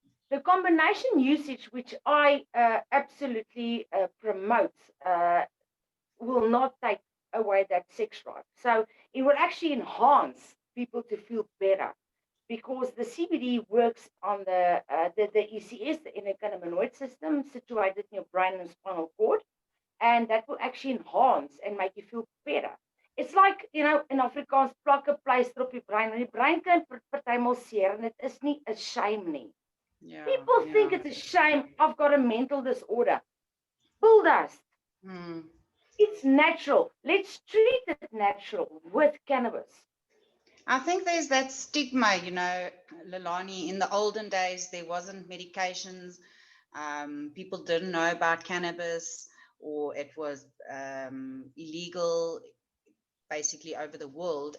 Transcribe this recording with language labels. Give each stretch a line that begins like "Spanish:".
English: The combination usage, which I absolutely promote, will not take away that sex drive. So it will actually enhance people to feel better because the CBD works on the ECS, the endocannabinoid system, situated in your brain and spinal cord, and that will actually enhance and make you feel better. It's like, in Afrikaans,
Afrikaans: plak 'n pleister op die brein. En die brein kan partymal seer en dit is nie 'n shame nie.
English: Yeah, People think yeah. it's a shame. I've got a mental disorder. Bull dust. Hmm. It's natural. Let's treat it natural with cannabis. I think there's that stigma, Lilani. In the olden days, there wasn't medications. People didn't know about cannabis, or it was illegal basically over the world.